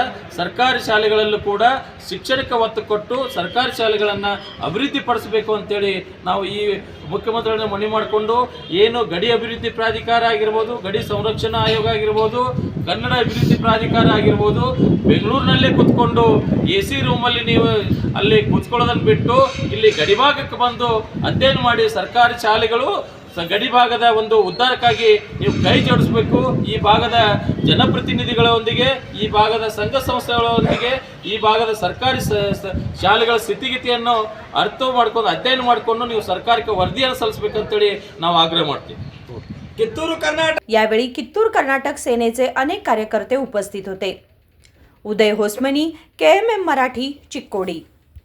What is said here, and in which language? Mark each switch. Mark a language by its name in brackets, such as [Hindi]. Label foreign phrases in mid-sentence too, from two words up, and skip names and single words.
[Kannada] ಸರ್ಕಾರಿ ಶಾಲೆಗಳಲ್ಲೂ ಕೂಡ ಶಿಕ್ಷಣಕ್ಕೆ ಒತ್ತು ಕೊಟ್ಟು ಸರ್ಕಾರಿ ಶಾಲೆಗಳನ್ನು ಅಭಿವೃದ್ಧಿ ಪಡಿಸಬೇಕು ಅಂತೇಳಿ ನಾವು ಈ ಮುಖ್ಯಮಂತ್ರಿಗಳನ್ನ ಮನವಿ ಮಾಡಿಕೊಂಡು ಏನು ಗಡಿ ಅಭಿವೃದ್ಧಿ ಪ್ರಾಧಿಕಾರ ಆಗಿರ್ಬೋದು, ಗಡಿ ಸಂರಕ್ಷಣಾ ಆಯೋಗ ಆಗಿರ್ಬೋದು, ಕನ್ನಡ ಅಭಿವೃದ್ಧಿ ಪ್ರಾಧಿಕಾರ ಆಗಿರ್ಬೋದು, ಬೆಂಗಳೂರಿನಲ್ಲೇ ಕೂತ್ಕೊಂಡು AC ರೂಮಲ್ಲಿ ನೀವು ಅಲ್ಲಿ ಕೂತ್ಕೊಳ್ಳೋದನ್ನು ಬಿಟ್ಟು ಇಲ್ಲಿ ಗಡಿಭಾಗಕ್ಕೆ ಬಂದು ಅಧ್ಯಯನ ಮಾಡಿ ಸರ್ಕಾರಿ ಶಾಲೆಗಳು ಗಡಿಭಾಗದ ಒಂದು ಉದ್ಧಾರಕ್ಕಾಗಿ ನೀವು ಕೈ ಜೋಡಿಸಬೇಕು। ಈ ಭಾಗದ ಜನಪ್ರತಿನಿಧಿಗಳೊಂದಿಗೆ, ಈ ಭಾಗದ ಸಂಘ ಸಂಸ್ಥೆಗಳೊಂದಿಗೆ, ಈ ಭಾಗದ ಸರ್ಕಾರಿ ಶಾಲೆಗಳ ಸ್ಥಿತಿಗತಿಯನ್ನು ಅರ್ಥ ಮಾಡ್ಕೊಂಡು ಅಧ್ಯಯನ ಮಾಡಿಕೊಂಡು ನೀವು ಸರ್ಕಾರಕ್ಕೆ ವರದಿಯನ್ನು ಸಲ್ಲಿಸಬೇಕಂತೇಳಿ ನಾವು ಆಗ್ರಹ ಮಾಡ್ತೀವಿ। [Marathi] कित्तूर कर्नाटक यावेळी कित्तूर कर्नाटक सेनेचे अनेक कार्यकर्ते उपस्थित होते। उदय होसमनी, KMM मराठी, चिक्कोडी।